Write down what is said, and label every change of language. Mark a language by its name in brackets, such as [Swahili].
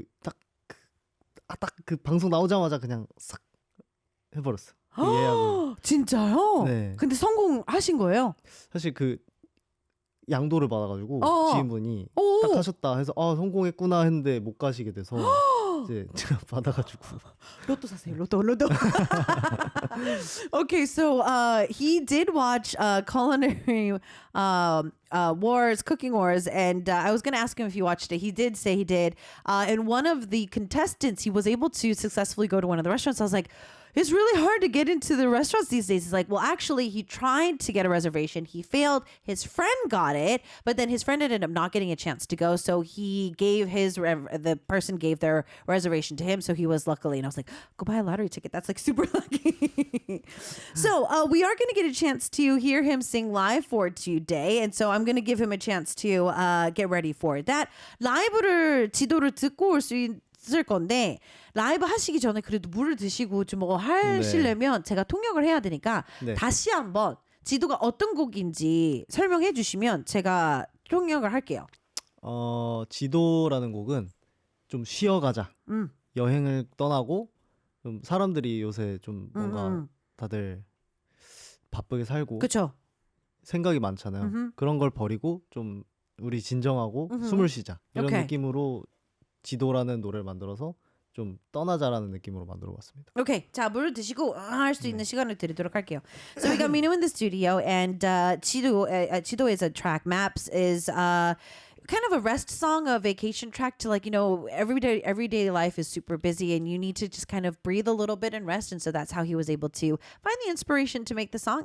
[Korean] 딱 그 방송 나오자마자 그냥 싹 해버렸어. 그 예약을. 진짜요? 네. 근데 성공하신 거예요? 사실 그 양도를 받아가지고 지인분이 딱 하셨다 해서 성공했구나 했는데 못 가시게 돼서 이제 제가 받아가지고 로또 사세요. 로또. [English] Okay, so he did watch culinary wars, cooking wars, and I was gonna ask him if he watched it. He did say he did. And one of the contestants, he was able to successfully go to one of the restaurants. I was like, it's really hard to get into the restaurants these days. He's like, well, actually, he tried to get a reservation. He failed. His friend got it, but then his friend ended up not getting a chance to go. So he gave the person gave their reservation to him. So he was luckily, and I was like, go buy a lottery ticket. That's like super lucky. So we are going to get a chance to hear him sing live for today. And so I'm going to give him a chance to get ready for that. [Korean] 라이브를 지도를 듣고 올 수 있을 건데 라이브 하시기 전에 그래도 물을 드시고 좀 뭐 하시려면 제가 통역을 해야 되니까 네. 다시 한번 지도가 어떤 곡인지 설명해 주시면 제가 통역을 할게요. 지도라는 곡은 좀 쉬어가자. 여행을 떠나고 좀 사람들이 요새 좀 뭔가 다들 바쁘게 살고 그렇죠. 생각이 많잖아요. 그런 걸 버리고 좀 우리 진정하고 숨을 쉬자. 이런 오케이. 느낌으로 지도라는 노래를 만들어서 좀 떠나자라는 느낌으로 만들어봤습니다. Okay, 자, 물 드시고 할 수 있는 시간을 드리도록 할게요. [English] So we got Minu in the studio, and Chido is a track. Maps is kind of a rest song, a vacation track to, like, you know, everyday life is super busy, and you need to just kind of breathe a little bit and rest. And so that's how he was able to find the inspiration to make the song.